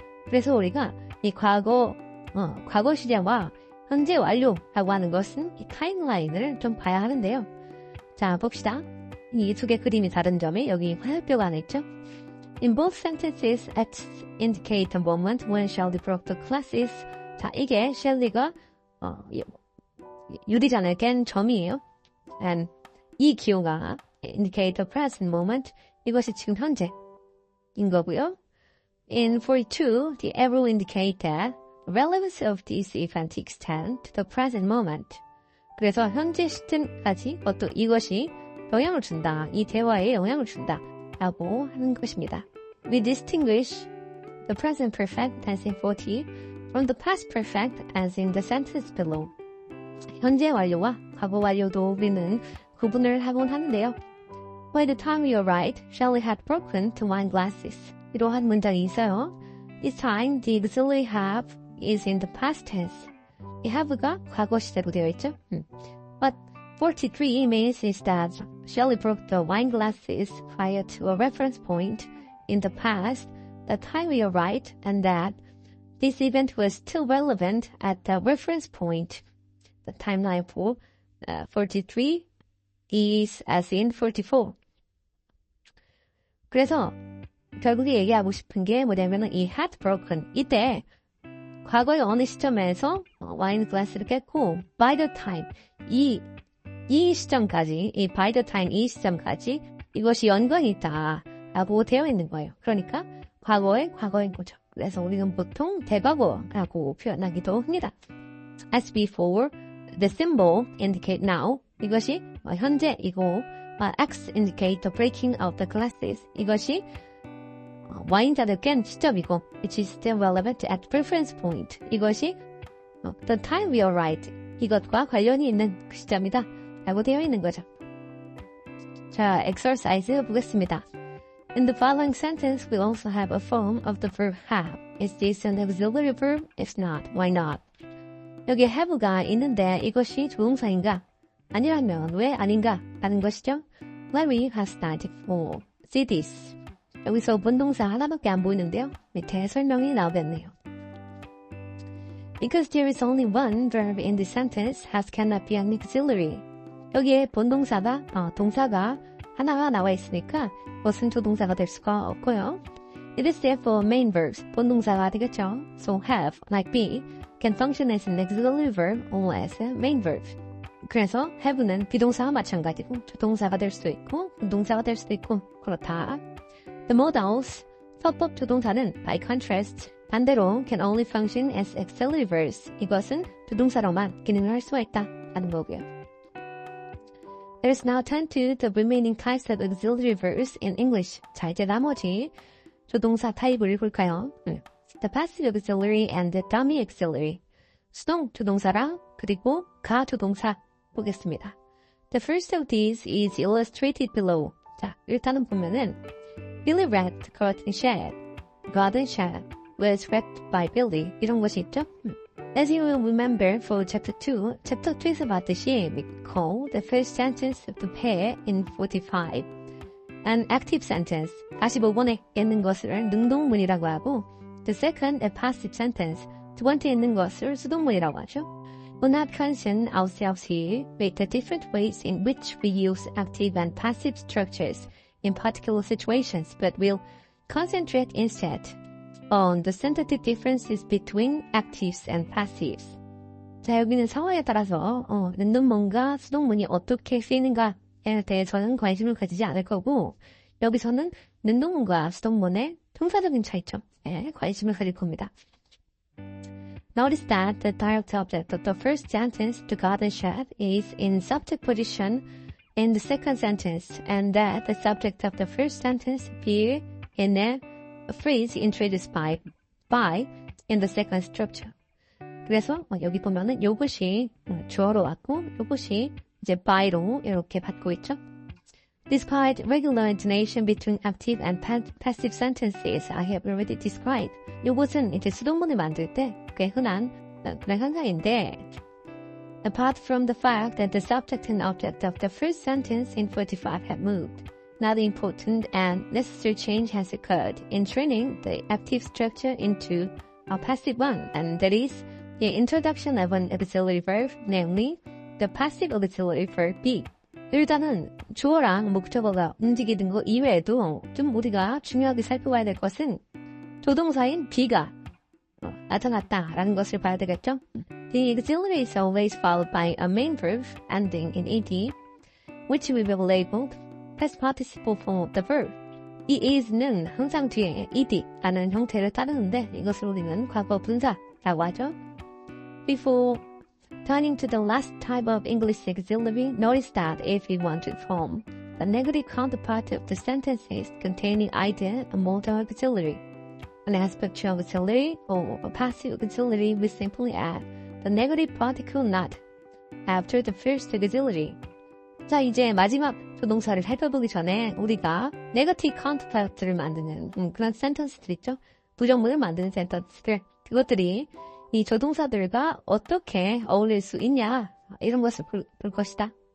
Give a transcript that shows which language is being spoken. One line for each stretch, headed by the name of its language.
Korean: 그래서 우리가 이 과거 시제와 현재 완료라고 하는 것은 이 타임라인을 좀 봐야 하는데요. 자, 봅시다. 이 2개 그림이 다른 점이 여기 화살표가 하나 있죠?
English: In both sentences, X indicate the moment when Shelley broke the glasses.
Korean: 자, 이게 셸리가 유리잔을 깬 점이에요.
English: And
Korean: 이 기호가
English: indicate the present moment.
Korean: 이것이 지금 현재인 거고요.
English: In 42, the arrow indicate that the relevance of this event extends to the present moment.
Korean: 그래서 현재 시점까지 이것이 영향을 준다. 이 대화에 영향을 준다. 라고 하는 것입니다.
English: We distinguish the present perfect tense in 40 from the past perfect as in the sentence below.
Korean: 현재 완료와 과거 완료도 우리는 구분을 하곤 하는데요.
English: By the time you arrived, Shelley had broken 2 wine glasses.
Korean: 이러한 문장이 있어요.
English: This time, the auxiliary have is in the past tense.
Korean: 이 have가 과거 시제로 되어 있죠.
English: But 43 means is that Shelley broke the wine glasses prior to a reference point in the past, the time we arrived, and that this event was still relevant at the reference point. The timeline for 43 is as in 44.
Korean: 그래서 결국에 얘기하고 싶은 게 뭐냐면은 이 had broken 이때 과거의 어느 시점에서 와인 글라스를 깼고
English: by the time
Korean: 이 시점까지 이 by the time 이 시점까지 이것이 연관이 있다라고 되어 있는 거예요. 그러니까 과거인 거죠. 그래서 우리는 보통 대과거라고 표현하기도 합니다.
English: As before, the symbol indicate now.
Korean: 이것이 현재이고
English: X indicate the breaking of the glasses.
Korean: 이것이 와인잔을 깬 시점이고
English: which is still relevant at reference point.
Korean: 이것이
English: the time we arrived.
Korean: 이것과 관련이 있는 그 시점이다 라고 되어 있는 거죠. 자, exercise 보겠습니다.
English: In the following sentence, we also have a form of the verb have. Is this an auxiliary verb? If not, why not?
Korean: 여기 have가 있는데 이것이 조동사인가? 아니라면 왜 아닌가? 라는 것이죠.
English: Let me have started for. See this.
Korean: 여기서 본동사 하나밖에 안 보이는데요. 밑에 설명이 나오겠네요.
English: Because there is only one verb in this sentence, has cannot be an auxiliary.
Korean: 여기에 본동사가, 동사가 하나가 나와 있으니까 그것은 조동사가 될 수가 없고요.
English: It is therefore main verbs,
Korean: 본동사가 되겠죠.
English: So have, like be, can function as an auxiliary verb or as a main verb.
Korean: 그래서 have는 비동사와 마찬가지고 조동사가 될 수도 있고 동사가 될 수도 있고 그렇다.
English: The modals,
Korean: 서법 조동사는
English: by contrast,
Korean: 반대로
English: can only function as auxiliary verbs.
Korean: 이것은 조동사로만 기능을 할 수가 있다 라는 거고요.
English: Let's now turn to the remaining types of auxiliary verbs in English.
Korean: 자, 이제 나머지 조동사 타입을 볼까요?
English: The passive auxiliary and the dummy auxiliary.
Korean: 수동 조동사랑 그리고 가 조동사 보겠습니다.
English: The first of these is illustrated below.
Korean: 자, 일단은 보면은
English: Billy read the curtain shed. Garden shed was read by Billy.
Korean: 이런 것이 있죠?
English: As you will remember for chapter 2,
Korean: chapter 2에서 봤듯이
English: we call the first sentence of the pair in 45 an active sentence.
Korean: 45번에 있는 것을 능동문이라고 하고
English: the second a passive sentence.
Korean: 두 번째 있는 것을 수동문이라고 하죠.
English: We'll not concern ourselves here with the different ways in which we use active and passive structures in particular situations, but we'll concentrate instead on the synthetic differences between actives and passives.
Korean: 자, 여기는 상황에 따라서 능동문과 수동문이 어떻게 쓰이는가에 대해서는 관심을 가지지 않을 거고 여기서는 능동문과 수동문의 동사적인 차이점에 관심을 가질 겁니다.
English: Notice that the direct object of the first sentence, the garden shed, is in subject position in the second sentence, and that the subject of the first sentence appear in a phrase introduced by in the second structure.
Korean: 그래서 여기 보면은 요것이 주어로 왔고 요것이 이제 by로 이렇게 받고 있죠.
English: Despite regular intonation between active and passive sentences I have already described.
Korean: 요것은 이제 수동문을 만들 때 꽤 흔한 그런 현상인데
English: apart from the fact that the subject and object of the first sentence in 45 have moved, another important and necessary change has occurred in turning the active structure into a passive one, and that is the introduction of an auxiliary verb, namely the passive auxiliary verb be.
Korean: 일단은 주어랑 목적어가 움직이는 거 이외에도 좀 우리가 중요하게 살펴봐야 될 것은 조동사인 be가 나타났다라는 것을 봐야 되겠죠?
English: The auxiliary is always followed by a main verb ending in ed, which we will label past participle form of the verb.
Korean: 이 is는 항상 뒤에 ed라는 형태를 따르는데 이것을 우리는 과거 분사라고 하죠.
English: Before turning to the last type of English auxiliary, notice that if we want to form the negative counterpart of the sentences containing either a modal auxiliary, an aspect of auxiliary, or a passive auxiliary, we simply add the negative particle not after the first auxiliary.
Korean: 자, 이제 마지막 조동사를 살펴보기 전에 우리가 negative counterpart를 만드는 그런 센텐스들 있죠? 부정문을 만드는 센텐스들. 그것들이 이 조동사들과 어떻게 어울릴 수 있냐 이런 것을 볼 것이다.